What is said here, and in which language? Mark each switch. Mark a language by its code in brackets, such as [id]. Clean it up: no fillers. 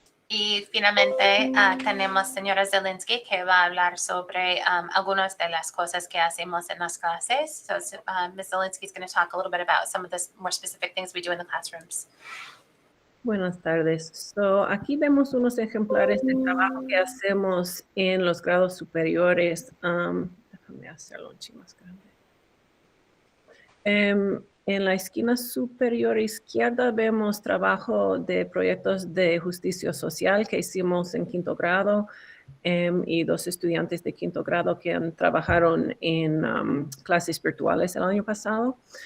[es] Y finalmente tenemos señora Zelinsky que va a hablar sobre algunas de las cosas que hacemos en las clases. [en] So Ms. Zelinsky is going to talk a little bit about some of the more specific things we do in the classrooms. [es] Buenas tardes. So, aquí vemos unos ejemplares del trabajo que hacemos en los grados superiores. Déjame hacerlo un ching más grande. En la esquina superior izquierda vemos trabajo de proyectos de justicia social que hicimos en quinto grado y 2 estudiantes de quinto grado que trabajaron en clases virtuales el año pasado.